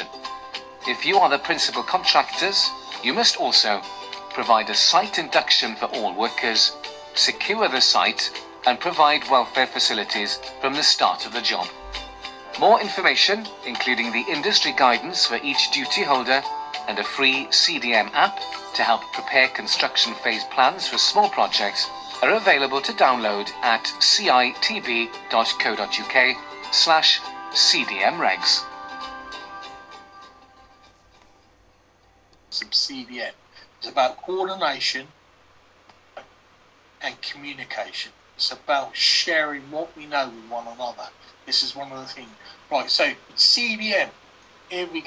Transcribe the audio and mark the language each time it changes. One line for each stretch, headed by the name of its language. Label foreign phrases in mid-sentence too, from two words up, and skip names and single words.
English: If you are the principal contractors, you must also provide a site induction for all workers, secure the site, and provide welfare facilities from the start of the job. More information, including the industry guidance for each duty holder and a free CDM app to help prepare construction phase plans for small projects, are available to download at citb.co.uk/CDMregs. Some CDM. It's about coordination and communication. It's about sharing what we know with one another. This is one of the things. Right, so CDM. Here we go.